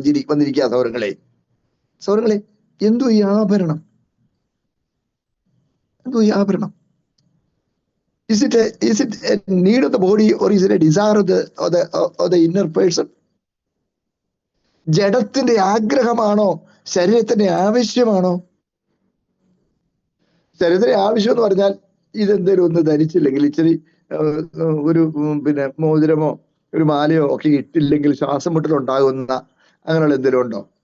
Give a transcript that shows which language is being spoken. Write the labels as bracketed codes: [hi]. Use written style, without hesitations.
[ml] വന്നിരിക്കുക സൗരങ്ങളെ, എന്തോ ഈ ആഭരണം? എന്തോ ഈ ആഭരണം? [en] Is it a need of the body or is it a desire of the inner person? [ml] ജഡത്തിന്റെ ആഗ്രഹമാണോ, ശരീരത്തിന്റെ ആവശ്യമാണോ? ശരീരത്തിന്റെ ആവശ്യം എന്ന് പറഞ്ഞാൽ ഇതെന്തേലും ഒന്ന് ധരിച്ചില്ലെങ്കിൽ, ഇച്ചിരി ഒരു മോതിരമോ ഒരു മാലയോ ഒക്കെ ഇട്ടില്ലെങ്കിൽ ശ്വാസം മുട്ടലുണ്ടാകുന്ന അങ്ങനെയുള്ള എന്തെങ്കിലും ഉണ്ടോ?